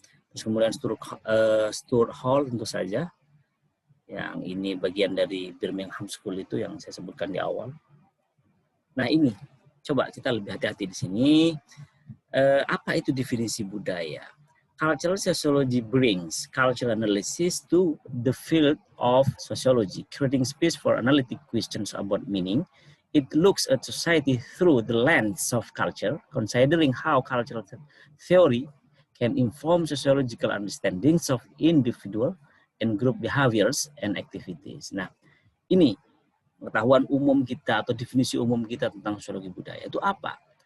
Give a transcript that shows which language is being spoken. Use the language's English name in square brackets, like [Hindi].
[Indonesian] Terus kemudian Stuart Hall tentu saja, yang ini bagian dari Birmingham School itu yang saya sebutkan di awal. Nah ini, coba kita lebih hati-hati di sini. Apa itu definisi budaya? [English] Cultural sociology brings cultural analysis to the field of sociology, creating space for analytic questions about meaning. It looks at society through the lens of culture, considering how cultural theory can inform sociological understandings of individual and group behaviors and activities. [Indonesian] Nah, ini pengetahuan umum kita atau definisi umum kita tentang sosiologi budaya itu apa?